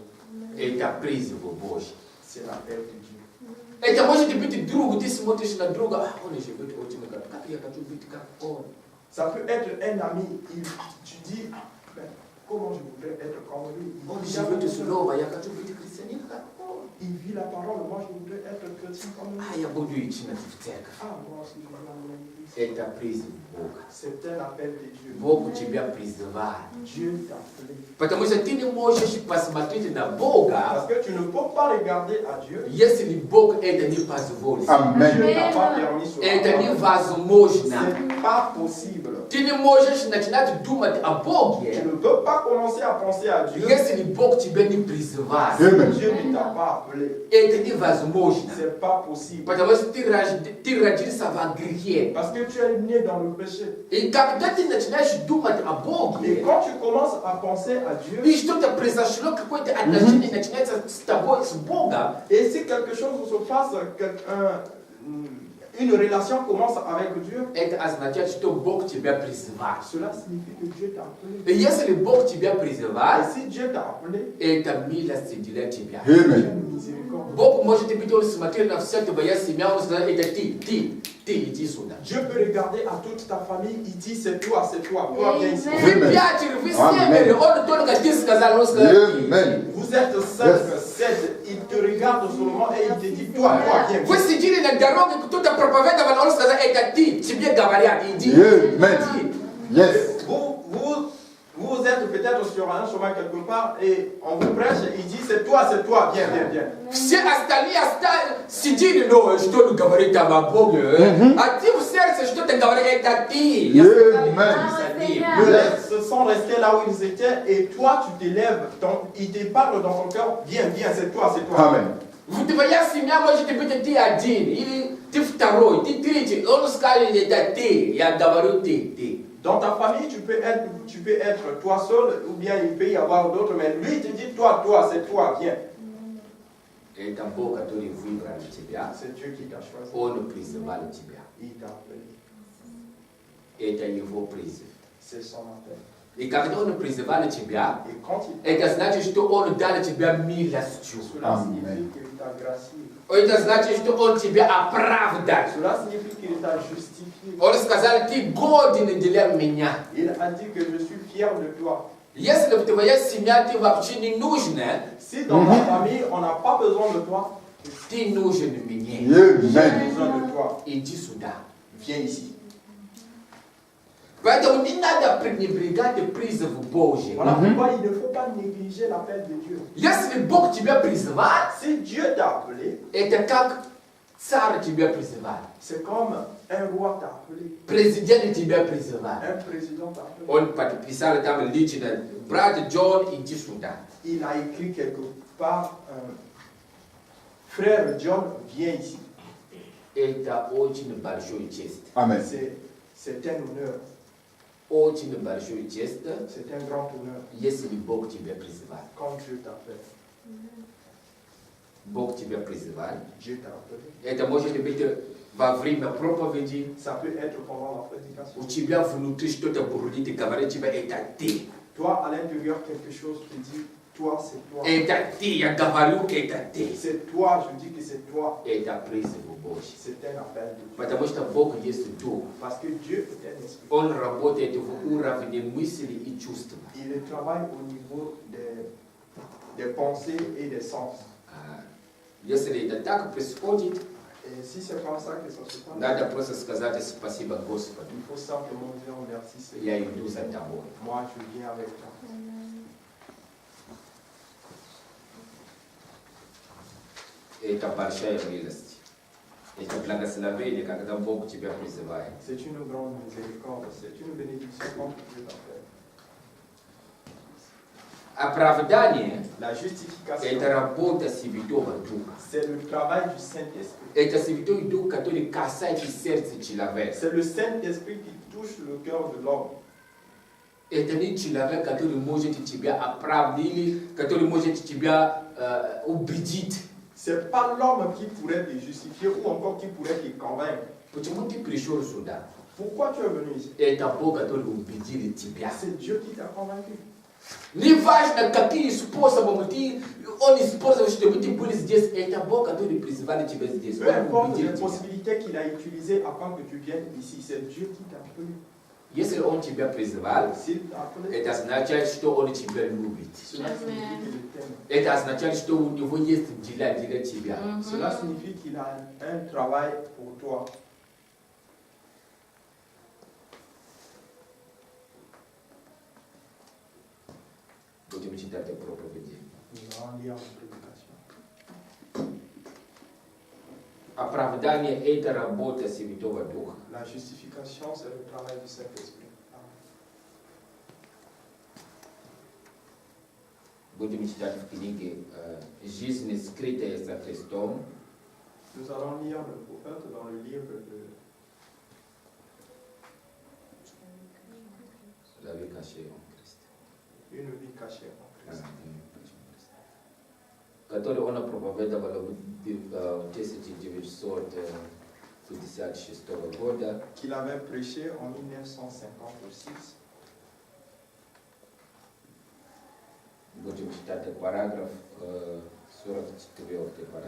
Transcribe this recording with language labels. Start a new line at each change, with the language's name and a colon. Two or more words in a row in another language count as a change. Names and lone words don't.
Russian: Это призыв Божий.
French: C'est l'appel de Dieu.
Russian: Это может быть друг, ты смотришь на друга, он живет очень как я хочу быть как он.
French: Ça peut être un ami, tu dis, comment je voudrais être comme lui.
Russian: Он живет слово, я хочу быть христианином как он.
French: Il vit la parole, moi je voudrais être chrétien comme lui.
Russian: Я буду идти в церковь.
French: Moi aussi je veux aller à l'église.
Russian: Это призыв Бога.
French: C'est un appel de Dieu.
Russian: Бог тебя призывает.
French: Dieu t'a appelé.
Russian: Потому что ты не можешь посмотреть на Бога,
French: Parce que tu ne peux pas regarder à Dieu.
Russian: если Бог это не позволит.
French: Dieu n'a pas permis cela.
Russian: Это невозможно.
French: C'est pas possible. Tu ne
Russian: можешь начинать думать о Боге,
French: tu ne peux pas commencer à penser à Dieu.
Russian: если Бог тебя не призывает.
French: Si Dieu ne t'a pas appelé,
Russian: Это невозможно.
French: c'est pas possible.
Russian: Потому что ты родился в грехе.
French: Parce que tu es né dans le péché.
Russian: И когда ты начинаешь думать о Боге,
French: Et quand tu commences à penser à Dieu,
Russian: и что-то произошло, какое-то отношение начинается с тобой, с Богом,
French: et si quelque chose se passe, une relation commence avec Dieu,
Russian: это означает, что Бог тебя призывает.
French: cela signifie que Dieu t'a appelé.
Russian: И если Бог тебя
French: Et
Russian: призывает,
French: si Dieu t'a appelé,
Russian: это милость для тебя.
French: Dieu a une miséricorde.
Russian: Бог может быть, он смотрел на все твоя семья, он сказал, это ты иди сюда.
French: Dieu peut regarder à toute ta famille, il dit c'est toi, toi viens ici.
Russian: Вы пятеро, вы семеро, он только ты сказал, он сказал,
French: Vous êtes 7, il te regarde seulement et il te dit toi viens.
Russian: Вы сидели на дороге, кто-то проповедовал, он сказал, это ты, тебе говорят, иди.
French: Vous êtes peut-être sur un chemin quelque part et on vous prêche et il dit c'est toi, viens.
Russian: Все остальные сидели, но что говорит о Боге, а ты в сердце что-то говоришь, это ты.
French: Se sont restés là où ils étaient et toi tu t'élèves, il te parle dans ton cœur, viens, c'est toi. Amen.
Russian: Твоя семья может быть ты один, или ты второй, ты третий. Он скажет, это ты, я говорю ты.
French: Dans ta famille, tu peux être toi seul, ou bien il peut y avoir d'autres, mais lui il te dit toi, c'est toi, viens.
Russian: Это Бог, который выбрал тебя.
French: C'est Dieu qui t'a choisi.
Russian: Он призвал тебя.
French: Il t'a appelé.
Russian: Это его призыв.
French: C'est son appel.
Russian: И когда он призвал тебя,
French: Et quand
Russian: это значит, что он дал тебя милостью.
French: cela signifie qu'il t'a gracié.
Russian: Это значит, что он тебя оправдал.
French: Cela signifie qu'il t'a justifié.
Russian: Он сказал, ты годен для меня.
French: Il a dit que je suis fier de toi.
Russian: Если в твоя семья ты вообще не нужна,
French: Si dans ta famille on n'a pas besoin de toi,
Russian: ты нужен мне.
French: j'ai besoin de toi.
Russian: Иди сюда.
French: Viens ici.
Russian: Поэтому не надо пренебрегать призыву Божьим.
French: Voilà pourquoi il ne faut pas négliger l'appel de Dieu.
Russian: Если Бог тебя призывает,
French: Si Dieu t'a appelé,
Russian: это как царь тебя призывает.
French: c'est comme un roi t'a appelé,
Russian: Президент тебя призывает.
French: un président t'a appelé.
Russian: Он подписал там лично, брат Джон, иди сюда.
French: Il a écrit quelque part, frère John, viens ici.
Russian: Это очень большой честь.
French: Amen. C'est un honneur,
Russian: Очень большой честь,
French: c'est un grand honneur
Russian: если Бог тебя призывает.
French: quand Dieu t'appelle.
Russian: Бог тебя призывает.
French: Dieu t'a appelé.
Russian: Это может быть во время проповеди.
French: Ça peut être pendant la prédication.
Russian: У тебя внутри что-то бурлит и говорит тебе, это ты.
French: Toi, à l'intérieur, quelque chose te dit, toi, c'est toi.
Russian: Это ты, я говорю, это ты.
French: C'est toi, je dis que c'est toi.
Russian: Это призыв Божий.
French: C'est un appel de Dieu.
Russian: Потому что Бог есть Дух.
French: Parce que Dieu est un esprit.
Russian: Он работает в уровне мысли и чувств.
French: Il travaille au niveau des pensées et des sens.
Russian: Если это так происходит,
French: Et si c'est comme ça que ça se passe,
Russian: надо просто сказать спасибо Господу.
French: il faut simplement dire merci Seigneur.
Russian: Я иду за тобой.
French: Moi, je viens avec toi.
Russian: Это большая милость. Это благословение, когда Бог тебя призывает.
French: C'est une grande miséricorde, c'est une bénédiction quand Dieu t'appelle.
Russian: Оправдание
French: La – justification,
Russian: это работа Святого Духа.
French: c'est le travail du Saint-Esprit.
Russian: Это Святой Дух, который касается сердца человека.
French: C'est le Saint-Esprit qui touche le cœur de l'homme.
Russian: Это не человек, который может тебя оправдать или который может тебя убедить.
French: C'est pas l'homme qui pourrait te justifier ou encore qui pourrait te convaincre.
Russian: Почему ты пришел сюда?
French: Pourquoi tu es venu ici?
Russian: Это Бог, который убедил тебя.
French: C'est Dieu qui t'a convaincu.
Russian: Неважно, какие способы он использовал, чтобы ты был здесь, это Бог, который призвал тебя здесь.
French: Peu importe les possibilités qu'il a utilisées afin que tu viennes ici, c'est Dieu qui t'a appelé.
Russian: Если он тебя призвал,
French: S'il t'a appelé,
Russian: это означает, что он тебя любит.
French: cela signifie qu'il t'aime.
Russian: Это означает, что у него есть дела для тебя.
French: Cela signifie qu'il a un travail pour toi.
Russian: Будем читать проповеди.
French: Nous allons lire la prédication.
Russian: Оправдание – это работа Святого Духа.
French: La justification, c'est le travail du Saint-Esprit.
Russian: Будем читать в книге «Жизнь скрытая за Христом».
French: Nous allons lire le prophète dans le livre de La vie cachée en Christ. Une vie cachée en Christ.
Russian: Который он проповедовал в 1956 года.
French: Qu'il avait prêché en 1956.
Russian: Будем читать параграф 44 параграф.